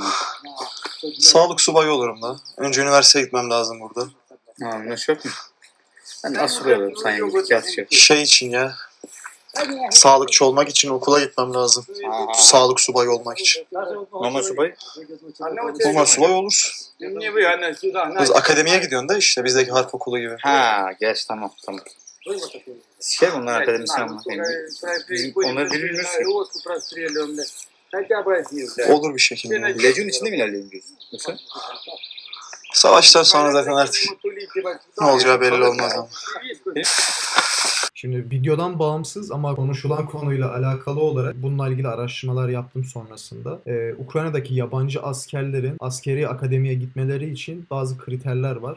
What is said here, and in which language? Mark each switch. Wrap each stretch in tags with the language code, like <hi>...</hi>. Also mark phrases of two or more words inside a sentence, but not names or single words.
<tr>Sağlık subayı olurum da. Önce üniversiteye gitmem lazım burada. Ha, ne yok mu? Ben de asubay olurum. Sen yani iki atış yap. Şey için ya. Sağlıkçı olmak için okula gitmem lazım. Sağlık subayı olmak için. Normal subay. Normal subay olur.</tr> <ru>Не вы, она сюда.</ru> <tr>Biz akademiye gidiyorsun da işte bizdeki harp okulu gibi. Ha, geç tamam tamam. Şey bunlar akademisi ama. Bizim onları bilmiyoruz ki.</tr> <ru>Хотя бы один, блядь.</ru> <tr>Olur bir şekilde. Lejyon içinde mi ilerleyelim diyorsun? Yoksa? Savaştan sonra zaten artık ne olacağı belli olmaz ama. Şimdi videodan bağımsız ama konuşulan konuyla alakalı olarak bununla ilgili araştırmalar yaptım sonrasında. Ukrayna'daki yabancı askerlerin askeri akademiye gitmeleri için bazı kriterler var.</tr>